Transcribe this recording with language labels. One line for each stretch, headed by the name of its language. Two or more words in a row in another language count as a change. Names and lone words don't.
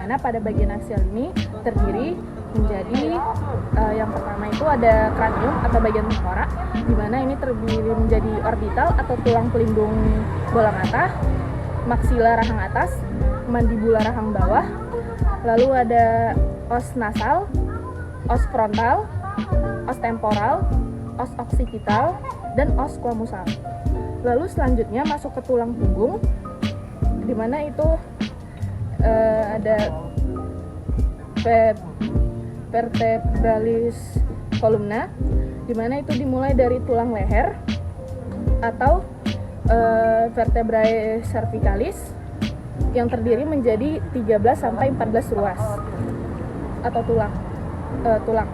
Indonesian: mana pada bagian aksial ini terdiri menjadi yang pertama itu ada kranium atau bagian tengkorak, di mana ini terdiri menjadi orbital atau tulang pelindung bola mata, maksila rahang atas, mandibula rahang bawah, lalu ada
Latin: os nasal, os frontal, os temporal, os occipital, dan os squamosal.
Indonesian: Lalu selanjutnya masuk ke tulang punggung, di mana itu ada
Latin: vertebralis columna,
Indonesian: di mana itu dimulai dari tulang leher atau
Latin: vertebrae cervicalis
Indonesian: yang terdiri menjadi 13 sampai 14 ruas atau tulang.